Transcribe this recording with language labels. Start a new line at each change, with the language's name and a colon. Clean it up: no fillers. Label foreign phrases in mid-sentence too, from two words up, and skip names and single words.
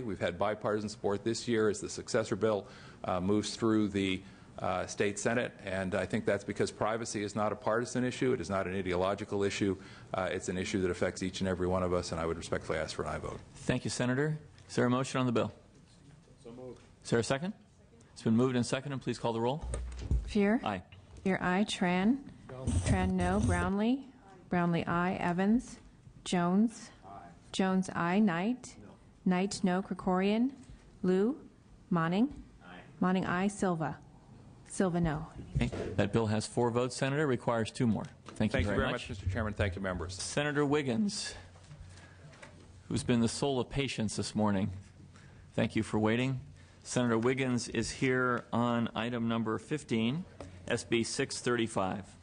English: We've had bipartisan support this year as the successor bill moves through the state senate, and I think that's because privacy is not a partisan issue. It is not an ideological issue. It's an issue that affects each and every one of us, and I would respectfully ask for an aye vote. Thank you, Senator. Is there a motion on the bill? So moved. Is there a second? It's been moved and seconded. Please call the roll. Fear? Aye. Fear, aye. Tran? Tran, no. Brownlee? Brownlee, aye. Evans? Jones? Jones, aye. Knight? Knight, no. Krikorian? Liu? Monning? Monning, aye. Silva? Silva, no. Okay. That bill has 4 votes, Senator. Requires 2 more. Thank you very much. Mr. Chairman. Thank you, members. Senator Wiggins, who's been the soul of patience this morning. Thank you for waiting. Senator Wiggins is here on item number 15, SB 635.